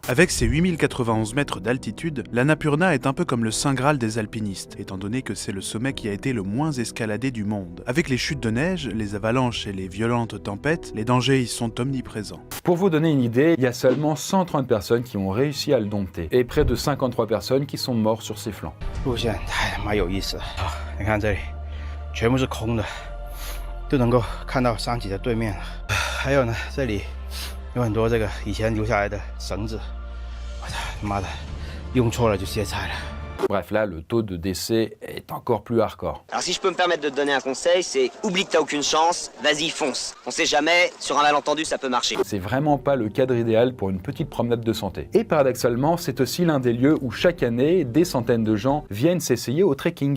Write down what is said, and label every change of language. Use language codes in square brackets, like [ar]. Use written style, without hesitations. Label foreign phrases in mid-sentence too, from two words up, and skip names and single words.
[fr] Avec ses 8091 mètres d'altitude, l'Annapurna est un peu comme le Saint Graal des alpinistes, étant donné que c'est le sommet qui a été le moins escaladé du monde. Avec les chutes de neige, les avalanches et les violentes tempêtes, les dangers y sont omniprésents. Pour vous donner une idée, il y a seulement 130 personnes qui ont réussi à le dompter, et près de 53 personnes qui sont mortes sur ses flancs. [zh] 路线太他妈有意思了啊！你看这里，全部是空的，就能够看到山脊的对面了。还有呢，这里有很多这个以前留下来的绳子，我操他妈的，用错了就歇菜了。 [fr] Bref, là, le taux de décès est encore plus hardcore. Alors si je peux me permettre de te donner un conseil, c'est oublie que t'as aucune chance, vas-y fonce. On sait jamais, sur un malentendu ça peut marcher. C'est vraiment pas le cadre idéal pour une petite promenade de santé. Et paradoxalement, c'est aussi l'un des lieux où chaque année, des centaines de gens viennent s'essayer au trekking.